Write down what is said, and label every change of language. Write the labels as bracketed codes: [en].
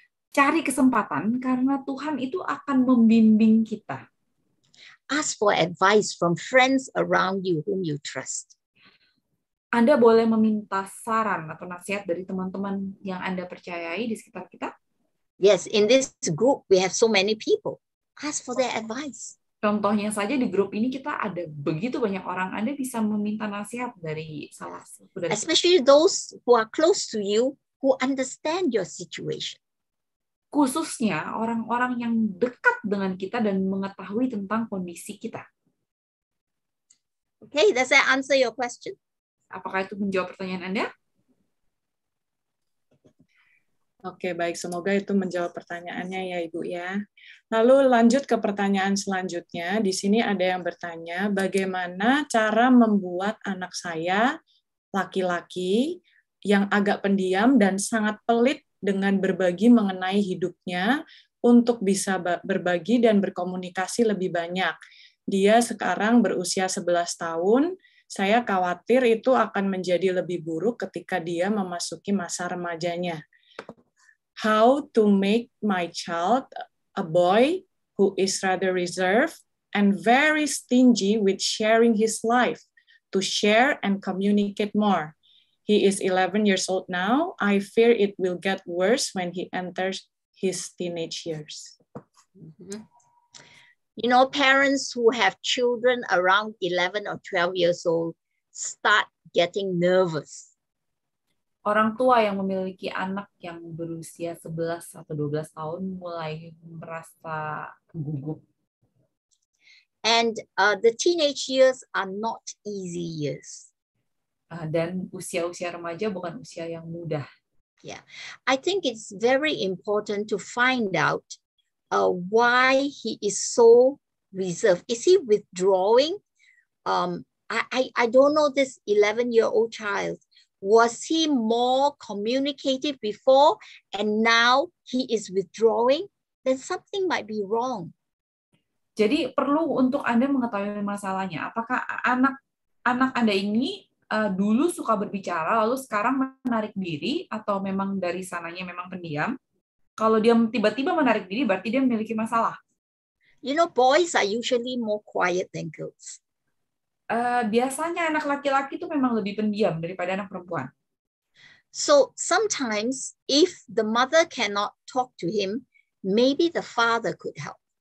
[id] Cari kesempatan karena Tuhan itu akan membimbing kita. [en] Ask for advice from friends around you whom you trust. [id] Anda boleh meminta saran atau nasihat dari teman-teman yang Anda percayai di sekitar kita. [en] Yes, in this group, we have so many people. Ask for their advice. [id] Contohnya saja di grup ini kita ada begitu banyak orang, Anda bisa meminta nasihat dari salah satu dari [en] Especially those who are close to you, who understand your situation. [id] khususnya orang-orang yang dekat dengan kita dan mengetahui tentang kondisi kita. [en] Okay, does that answer your question? [id] Apakah itu menjawab pertanyaan Anda? Oke, baik. Semoga itu menjawab pertanyaannya ya, Ibu ya. Lalu lanjut ke pertanyaan selanjutnya. Di sini ada yang bertanya, bagaimana cara membuat anak saya, laki-laki, yang agak pendiam dan sangat pelit dengan berbagi mengenai hidupnya untuk bisa berbagi dan berkomunikasi lebih banyak. Dia sekarang berusia 11 tahun, saya khawatir itu akan menjadi lebih buruk ketika dia memasuki masa remajanya. [en] How to make my child, a boy who is rather reserved and very stingy with sharing his life, to share and communicate more. He is 11 years old now. I fear it will get worse when he enters his teenage years. Mm-hmm. You know, parents who have children around 11 or 12 years old start getting nervous. [id] Orang tua yang memiliki anak yang berusia 11 atau 12 tahun mulai merasa gugup. [en] And the teenage years are not easy years. [id] Dan usia-usia remaja bukan usia yang mudah. [en] Yeah, I think it's very important to find out why he is so reserved. Is he withdrawing? I don't know this 11-year-old child. Was he more communicative before and now he is withdrawing? Then something might be wrong. [id] Jadi perlu untuk Anda mengetahui masalahnya. Apakah anak Anda ini dulu suka berbicara, lalu sekarang menarik diri, atau memang dari sananya memang pendiam? Kalau dia tiba-tiba menarik diri, berarti dia memiliki masalah. [en] You know, boys are usually more quiet than girls. [id] Biasanya anak laki-laki itu memang lebih pendiam daripada anak perempuan. [en] So sometimes if the mother cannot talk to him, maybe the father could help.